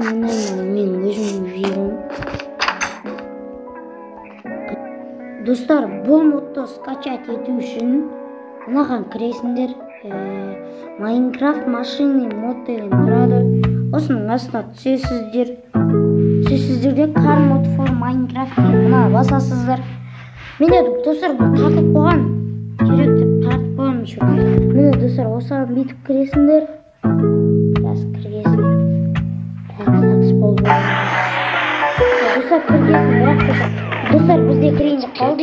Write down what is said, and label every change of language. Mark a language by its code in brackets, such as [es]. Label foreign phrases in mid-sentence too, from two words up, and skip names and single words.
[kk] Мен өзім Veyron. Достар, бұл модты скачать ету үшін мынаған кіресіңдер. Майнкрафт машинный мод деген тұрады. Осының астына түсесіздер. Түсесіздерде [en] car mod for Minecraft [kk] деген мына басасыздар. Міне достар, бұл тартып қойған. Керек деп тартып қойған еще. Міне достар, осыған бүйтіп кіресіңдер. Раз кіргесін. Достар, кіргесін, бірақ достар, бізде кірейінде қалды.